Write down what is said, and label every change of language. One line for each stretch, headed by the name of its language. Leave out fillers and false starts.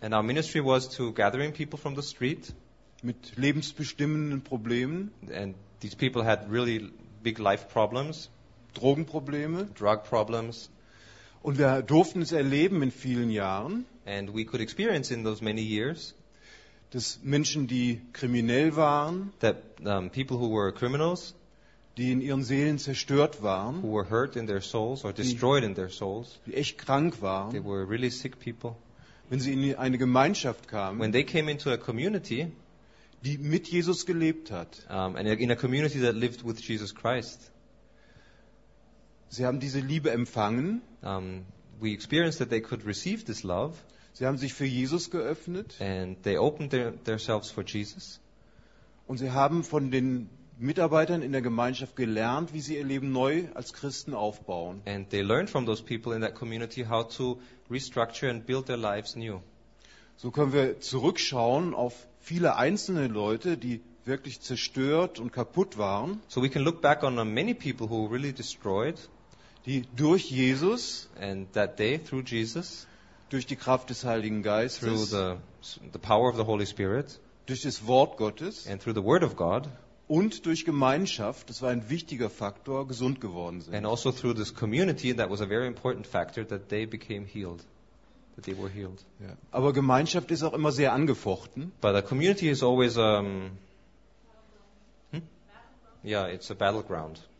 English: And our ministry was to gathering people from the street.
German: Mit lebensbestimmenden Problemen.
English: And these people had really big life problems.
German: Drogenprobleme.
English: Drug problems.
German: Und wir durften es erleben in vielen Jahren.
English: And we could experience in those many years.
German: Dass Menschen, die kriminell waren,
English: that, people who were criminals,
German: die in ihren Seelen zerstört waren,
English: who were hurt in their souls or destroyed in their souls,
German: die echt krank waren,
English: they were really sick people,
German: wenn sie in eine Gemeinschaft kamen,
English: when they came into a community,
German: die mit Jesus gelebt hat,
English: and in a community that lived with Jesus Christ,
German: sie haben diese Liebe empfangen,
English: we experienced that they could receive this love.
German: Sie haben sich für Jesus geöffnet.
English: And they opened themselves for Jesus.
German: Und sie haben von den Mitarbeitern in der Gemeinschaft gelernt, wie sie ihr Leben neu als Christen aufbauen.
English: And they learned from those people in that community how to restructure and build their lives new.
German: So können wir zurückschauen auf viele einzelne Leute, die wirklich zerstört und kaputt waren.
English: So we can look back on many people who were really destroyed.
German: Die durch Jesus.
English: And that they through Jesus.
German: Durch die Kraft des Heiligen Geistes,
English: through the power of the Holy Spirit,
German: durch das Wort Gottes,
English: and through the Word of God,
German: und durch Gemeinschaft, das war ein wichtiger Faktor, gesund geworden sind.
English: And also through this community, that was a very important factor, that they became healed, that they were healed.
German: Yeah. Aber Gemeinschaft ist auch immer sehr angefochten.
English: But a community is always yeah, it's a battleground.